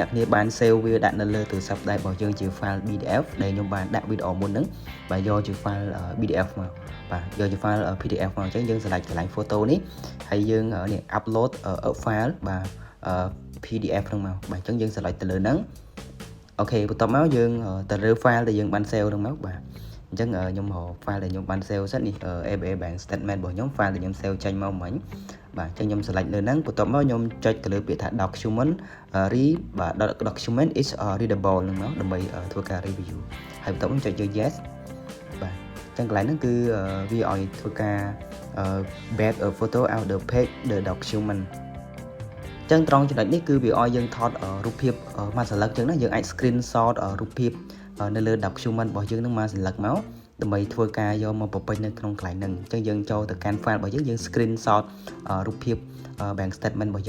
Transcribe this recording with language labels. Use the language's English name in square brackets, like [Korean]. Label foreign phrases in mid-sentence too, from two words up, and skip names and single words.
[Khmer] គ្នាបាន save វាដាក់នៅលើទូរស័ព្ទដៃរបស់យើងជា [English] file PDF [Khmer] ដែលខ្ញុំបានដាក់វីដេអូមុនហ្នឹងបាទយកជា [English] file PDF [Khmer] មកបាទយកជា [English] file PDF [Khmer] មកអញ្ចឹងយើង select កន្លែង photo នេះហើយយើងនេះ [English] upload file [Khmer] បាទ PDF ហ្នឹងមកបាទអញ្ចឹងយើង select ទៅលើហ្នឹងអូខេបន្ទាប់មកយើងទៅរើ file ដែលយើងបាន save ហ្នឹងមកបាទចឹងខ្ញុំរក file ដែលខ្ញុំបាន save សិននេះ ABA Bank Statement របស់ខ្ញុំ file ដែលខ្ញុំ save ចេញមកមិញបាទចឹងខ្ញុំ select លើហ្នឹងបន្ទាប់មកខ្ញុំចុចទៅលើពាក្យថា document [English] document is readable [Khmer] ហ្នឹងមកដើម្បីធ្វើការ review ហើយបន្ទាប់មកចុចលើ yes បាទចឹងកន្លែងហ្នឹងគឺវាឲ្យធ្វើការ [English] back a photo out the page the document [Khmer] ចឹងត្រង់ចំណុចនេះគឺវាឲ្យយើងថតរូបភាពមួយសន្លឹកចឹងណាយើងអាច screenshot រូបភាពនៅលើ document របស់យើងនឹងមួយសន្លឹកមកដើម្បីធ្វើការយកមកបំពេញនៅក្នុងកន្លែងហ្នឹងអញ្ចឹងយើងចូលទៅកាន់ file របស់យើង screenshot រូបភាព [English] bank statement [Khmer] របស់យើង